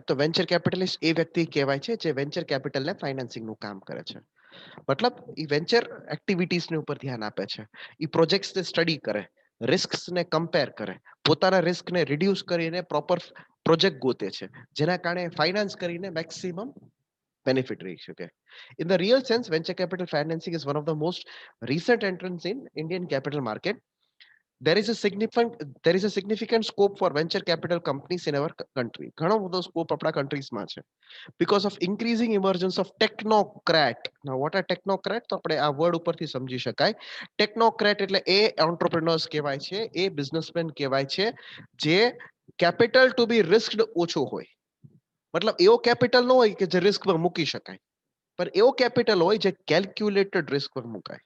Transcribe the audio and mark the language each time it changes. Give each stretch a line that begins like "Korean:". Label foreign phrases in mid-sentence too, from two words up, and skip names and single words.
Gujarati: તો
English: venture capitalist
Gujarati: એ વ્યક્તિ કહેવાય છે જે વેન્ચર કેપિટલને ફાઇનાન્સિંગનું કામ કરે છે. મતલબ એ વેન્ચર એક્ટિવિટીઝની ઉપર ધ્યાન આપે છે. એ પ્રોજેક્ટ્સને સ્ટડી કરે, રિસ્કને કમ્પેર કરે, પોતાના રિસ્કને રિડ્યુસ કરીને
English: proper project
Gujarati: ગોતે છે જેના કારણે ફાઇનાન્સ કરીને
English: maximum benefit
Gujarati: રહી શકે.
English: In the real sense, venture capital financing is one of the most recent entrants in Indian capital market. There is a significant scope for venture capital companies in our country.
Gujarati: ઘણો બધો સ્કોપ આપણા કન્ટ્રીઝમાં છે.
English: Because of increasing emergence of technocrat. Now what are technocrat?
Gujarati: તો આપણે આ વર્ડ ઉપરથી સમજી શકાય. ટેકનોક્રેટ એટલે એ એન્ટરપ્રેન્યોર્સ કહેવાય છે, એ બિઝનેસમેન કહેવાય છે જે
English: capital to be risked
Gujarati: ઓછું હોય. મતલબ એવો કેપિટલ ન હોય કે જે રિસ્ક પર મૂકી શકાય, પણ એવો કેપિટલ હોય જે કેલ્ક્યુલેટેડ રિસ્ક પર મુકાય.